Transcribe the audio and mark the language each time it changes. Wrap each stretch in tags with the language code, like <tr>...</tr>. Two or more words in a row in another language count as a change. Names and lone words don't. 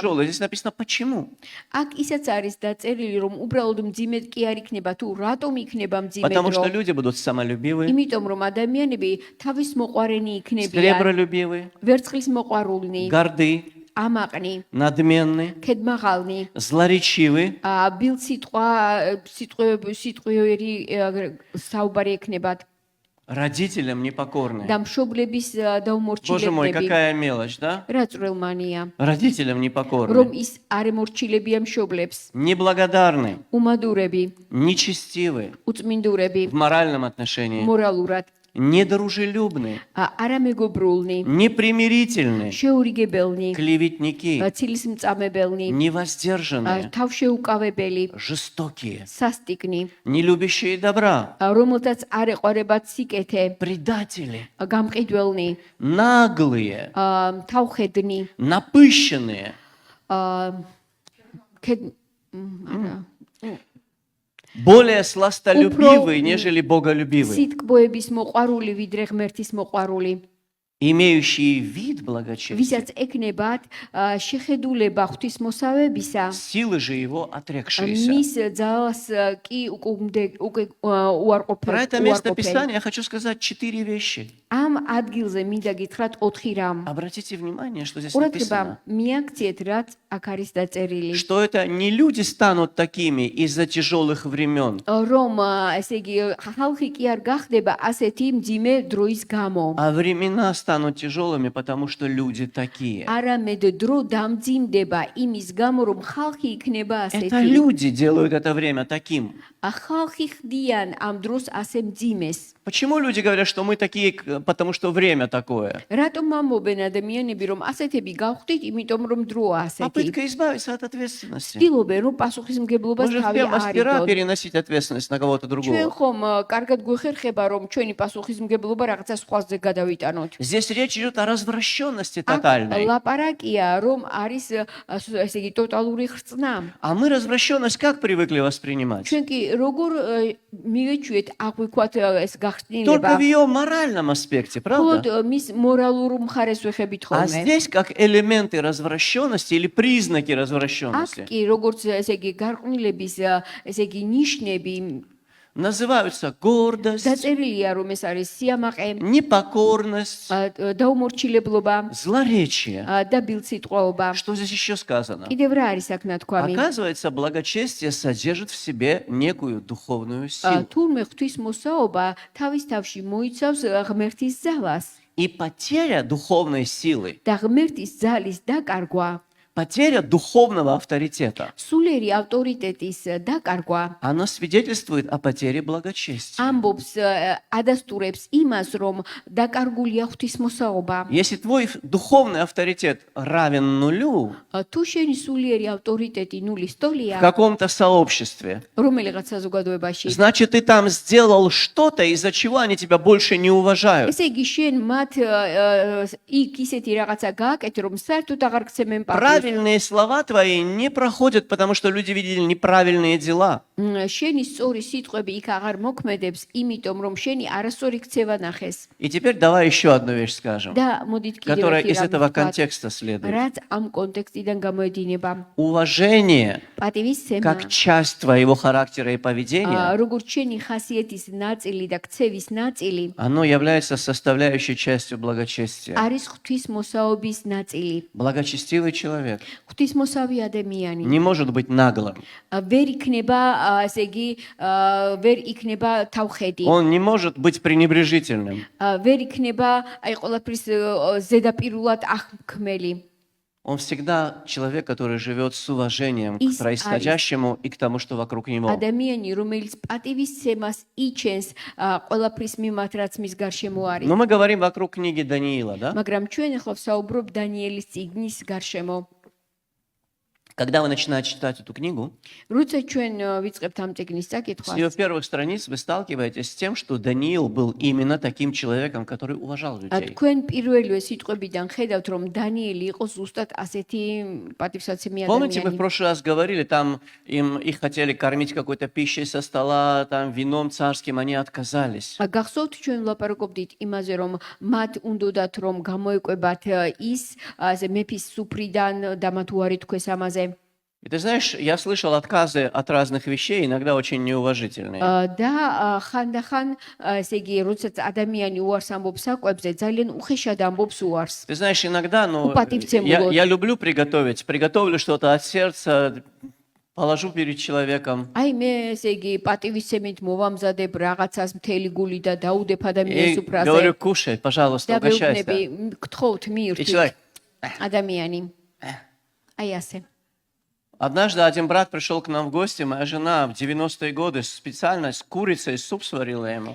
<ru>тяжелые, здесь написано почему.</ru> <ka>აქ ისაც არის დაწერილი რომ უბრალოდ მძიმე კი არ იქნება თუ რატომ იქნება მძიმე</ka> <ru>Потому что</ru> <ka>დრო.</ka> <ru>люди будут самолюбивы,</ru> <ka>იმიტომ რომ ადამიანები თავის მოყვარენი იქნებიან,</ka> <ru>сребролюбивы,</ru> <ka>ვერცხლის მოყვარულნი,</ka> <ru>горды,</ru> <ka>ამაყნი,</ka> <ru>надменны,</ru> <ka>ქედმაღალნი,</ka> <ru>злоречивы,</ru> <ka>ბილ სიტყვიერი საუბარი ექნებათ</ka> <ru>родителям непокорны.</ru> <ka>და მშობლების</ka> <ru>Боже мой,</ru> <ka>დაუმორჩილებლები.</ka> <ru>какая мелочь, да?</ru> <ka>რა წვრილმანია,</ka> <ru>Родителям</ru> <ka>რომ</ka> <ru>непокорны,</ru> <ka>ის არ ემორჩილებიან მშობლებს,</ka> <ru>неблагодарны,</ru> <ka>უმადურები,</ka> <ru>нечестивы</ru> <ka>უწმინდურები,</ka> <ru>в моральном отношении,</ru> <ka>მორალურად,</ka> <ru>недружелюбны,</ru> <ka>არამეგობრულნი,</ka> <ru>непримирительны,</ru> <ka>შეურიგებელნი,</ka> <ru>клеветники,</ru> <ka>ცილისმწამებელნი,</ka> <ru>невоздержанные,</ru> <ka>თავშეუკავებელი,</ka> <ru>жестокие,</ru> <ka>სასტიკნი,</ka> <ru>не любящие добра,</ru> <ka>რომელთაც არ ეყარებათ სიკეთე,</ka> <ru>предатели,</ru> <ka>გამყიდველნი,</ka> <ru>наглые,</ru> <ka>თავხედნი,</ka> <ru>напыщенные,</ru> <ka>არა</ka> <ru>более сластолюбивые, нежели боголюбивые,</ru> <ka>სიტყვების მოყვარული ვიდრე ღმერთის მოყვარული,</ka> <ru>имеющие вид благочестия,</ru> <ka>ვისაც ეკნებათ შეხედულება ღვთისმოსავებისა,</ka> <ru>силы же его отрекшиеся.</ru> <ka>მის ძალას კი უკვე</ka> <ru>Про это место</ru> <ka>უარყოფენ.</ka> <ru>Писания я хочу сказать 4 вещи.</ru> <ka>ამ ადგილზე მინდა გითხრათ 4 რამ.</ka> <ru>Обратите внимание, что здесь</ru> <ka>ყურადღება</ka> <ru>написано.</ru> <ka>მიაქციეთ, რაც აქ არის დაწერილი.</ka> <ru>Что это не люди станут такими из-за тяжелых времен,</ru> <ka>რომ ესე იგი ხალხი კი არ გახდება ასეთი მძიმე დროის გამო.</ka> <ru>а времена станут тяжелыми, потому что люди такие.</ru> <ka>არამედ დრო დამძიმდება იმის გამო, რომ ხალხი იქნება</ka> <ru>Это</ru> <ka>ასეთი.</ka> <ru>люди делают это время таким.</ru> <ka>ხალხი ხდიან ამ დროს ასე მძიმეს.</ka> <ru>Почему люди говорят, что мы такие, потому что время такое?</ru> <ka>რატომ ამბობენ ადამიანები, რომ ასეთები გავხდით, იმიტომ რომ დროა ასეთი.</ka> <ru>Попытка избавиться от ответственности.</ru> <ka>ცდილობენ, რომ პასუხისმგებლობას</ka> <ru>Мы же</ru> <ka>თავი</ka> <ru>все мастера</ru> <ka>აარიდოთ.</ka> <ru>переносить ответственность на кого-то</ru> <ka>ჩვენ</ka> <ru>другого.</ru> <ka>ხომ კარგად გვეხერხება, რომ ჩვენი პასუხისმგებლობა რაღაცა სხვაზე გადავიტანოთ.</ka> <ru>Здесь речь идет о развращенности</ru> <ka>აქ</ka> <ru>тотальной.</ru> <ka>ლაპარაკია, რომ არის ესე იგი ტოტალური ხრწნა.</ka> <ru>А мы развращенность как привыкли воспринимать?</ru> <ka>ჩვენ კი როგორ მივეჩვიეთ აღვიქვათ ეს</ka> <ru>Только</ru> <ka>გახსნილება.</ka> <ru>в ее моральном аспекте,</ru> <ka>მხოლოდ</ka> <ru>правда?</ru> <ka>მის მორალურ მხარეს ვეხებით</ka> <ru>А</ru> <ka>ხოლმე.</ka> <ru>здесь как элементы развращенности или признаки</ru> <ka>აქ</ka> <ru>развращенности.</ru> <ka>კი როგორც ესე იგი გარყვნილების ესე იგი ნიშნები</ka> <ru>Называются гордость,</ru> <ka>დაწერილია რომ ეს არის სიამაყე,</ka> <ru>непокорность,</ru> <ka>დაუმორჩილებლობა</ka> <ru>злоречие.</ru> <ka>და ბილსიტყვაობა.</ka> <ru>Что здесь еще сказано?</ru> <ka>კიდევ რა არის აქ ნათქვამი?</ka> <ru>Оказывается, благочестие содержит в себе некую духовную силу.</ru> <ka>თურმე ღვთისმოსაობა თავის თავში მოიცავს ღმერთის ძალას</ka> <ru>И потеря духовной силы,</ru> <ka>და ღმერთის ძალის დაკარგვა,</ka> <ru>потеря духовного авторитета,</ru> <ka>სულიერი ავტორიტეტის დაკარგვა</ka> <ru>она свидетельствует о потере благочестия.</ru> <ka>ამბობს ადასტურებს იმას, რომ დაკარგულია ღვთისმოსაობა.</ka> <ru>Если твой духовный авторитет равен нулю</ru> <ka>თუ შენი სულიერი ავტორიტეტი ნულის</ka> <ru>в</ru> <ka>ტოლია,</ka> <ru>каком-то сообществе,</ru> <ka>რომელიღაც საზოგადოებაში,</ka> <ru>значит, ты там сделал что-то, из-за чего они тебя больше не уважают.</ru> <ka>ესე იგი შენ მათ იქ ისეთი რაღაცა გააკეთე, რომ საერთოდ აღარ გცემენ პატივს.</ka> <ru>Правильные слова твои не проходят, потому что люди видели неправильные дела.</ru> <ka>შენი სწორი სიტყვები იქ აღარ მოქმედებს, იმიტომ რომ შენი არასწორი ქცევა ნახეს.</ka> <ru>И теперь давай еще одну вещь скажем,</ru> <ka>და მოდით კიდევ</ka> <ru>которая</ru> <ka>ერთი</ka> <ru>из этого</ru> <ka>რამე ვთქვათ,</ka> <ru>контекста следует.</ru> <ka>რაც ამ კონტექსტიდან გამოედინება.</ka> <ru>Уважение</ru> <ka>პატივისცემა,</ka> <ru>как часть твоего характера и поведения,</ru> <ka>როგორც შენი ხასიათის ნაწილი და ქცევის ნაწილი,</ka> <ru>оно является составляющей частью благочестия.</ru> <ka>არის ღვთისმოსაობის ნაწილი.</ka> <ru>Благочестивый человек</ru> <ka>ღვთისმოსავი ადამიანი</ka> <ru>не может быть наглым.</ru> <ka>ვერ იქნება, ესე იგი, ვერ იქნება თავხედი.</ka> <ru>Он не может быть пренебрежительным.</ru> <ka>ვერ იქნება, აი ყველაფრის ზედაპირულად აღქმელი.</ka> <ru>Он всегда человек, который живет с уважением к Из происходящему и к тому, что вокруг него.</ru> <ka>ადამიანი, რომელიც პატივისცემას იჩენს ყველაფრის მიმართ, რაც მის გარშემო არის.</ka> <ru>Но мы говорим вокруг книги Даниила, да?</ru> <ka>მაგრამ ჩვენ ახლა ვსაუბრობ დანიელის წიგნის გარშემო.</ka> <ru>Когда вы начинаете читать эту книгу,</ru> <ka>როცა ჩვენ ვიწყებთ ამ წიგნის</ka> <ru>с ее</ru> <ka>წაკითხვას,</ka> <ru>первых страниц вы сталкиваетесь с тем, что Даниил был именно таким человеком, который уважал людей.</ru> <ka>თქვენ პირველივე სიტყვებიდან ხედავთ, რომ დანიელი იყო ზუსტად ასეთი პატივსაცემი</ka> <ru>Помните, мы в</ru> <ka>ადამიანი.</ka> <ru>прошлый раз говорили, там их хотели кормить какой-то пищей со стола, там вином царским, они отказались.</ru> <ka>გახსოვთ ჩვენ ვლაპარაკობდით იმაზე, რომ მათ უნდათ რომ გამოეკვებათ ის მეფის სუფრიდან და მათ უარი თქვეს ამაზე.</ka> <ru>И ты знаешь, я слышал отказы от разных вещей, иногда очень неуважительные.</ru> <ka>და ხანდახან ესე იგი, როდესაც ადამიანი უარს ამბობს საკვებზე, ძალიან უხეშად ამბობს уарს.</ka> <ru>Ты знаешь, иногда, Упативцем я люблю приготовить, приготовлю что-то от сердца, положу перед человеком.</ru> <ka>აი მე ესე იგი პატივისცემით მოვამზადებ რაღაცას მთელი გული და დაუდებ ადამიანის</ka> <ru>И</ru> <ka>უფრაზე.</ka> <ru>говорю, кушай, пожалуйста,</ru> <ka>და</ka> <ru>угощайся.</ru> <ka>ვეუბნები, გთხოვთ</ka> <ru>И</ru> <ka>მიირთვით</ka> <ru>человек.</ru> <ka>ადამიანი. აი ასე.</ka> <ru>Однажды один брат пришел к нам в гости, моя жена в 90-е годы специально с курицей суп сварила ему.</ru>